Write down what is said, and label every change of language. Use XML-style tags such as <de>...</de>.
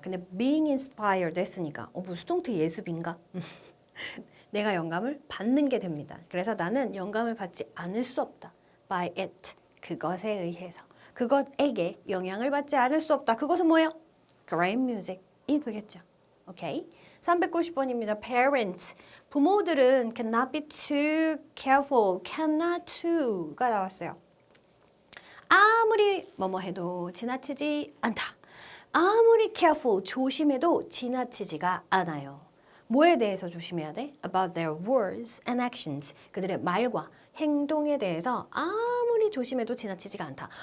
<ko>근데 being inspired 했으니까 뭐 수동태 예습인가? 내가 영감을 받는 게 됩니다. 그래서 나는 영감을 받지 않을 수 없다.</ko> <en>By it.</en> <ko>그것에 의해서. 그것에게 영향을 받지 않을 수 없다. 그것은 뭐예요? Great music이 되겠죠. 오케이. 390번입니다. Parents. 부모들은</ko> <en>cannot be too careful.</en> <ko>cannot to가 나왔어요. 아무리 뭐뭐 해도 지나치지 않다. 아무리 careful, 조심해도 지나치지가 않아요. 뭐에 대해서 조심해야 돼?</ko> <en>About their words and actions.</en> <ko>그들의 말과 행동에 대해서 아무리 조심해도 지나치지가 않다.</ko>